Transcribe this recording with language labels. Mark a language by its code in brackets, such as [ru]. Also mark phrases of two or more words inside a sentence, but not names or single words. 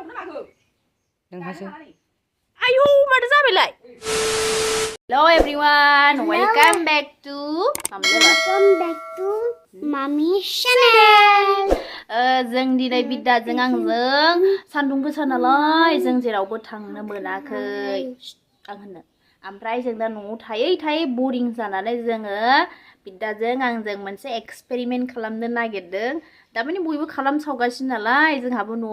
[brx] नोंहासो आयौ माथो जाबायलाय [en] Hello everyone welcome back to Mommy's channel [brx] जों दिनै बिद्दाजों आंजों सान्दुं गोसा नालाय जों जेरावबो थांनो मोनाखै आं होननो ओमफ्राय जों दा न'आव थायै बोरिं जानानै जोङो बिद्दाजों आंजों मोनसे एक्सपेरिमेन्ट खालामनो नागिरदों दामानि बयबो खालामसावगासिनो नालाय जोंहाबो न'आव